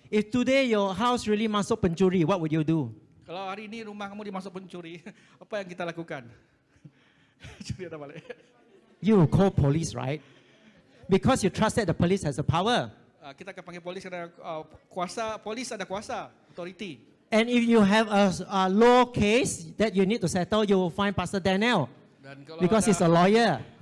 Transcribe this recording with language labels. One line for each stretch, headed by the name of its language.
English: If today your house really
Malay: masuk pencuri,
English: what would you do?
Malay: Kalau hari ini rumah kamu dimasuk pencuri, apa yang kita lakukan? Curi ada balik.
English: You will call police, right? Because you trust that the police has the power.
Malay: Kita akan panggil polis kerana kuasa, polis ada kuasa, authority.
English: And if you have a law case that you need to settle, you will find Pastor Daniel.
Malay: Dan kalau
English: Because he's a lawyer.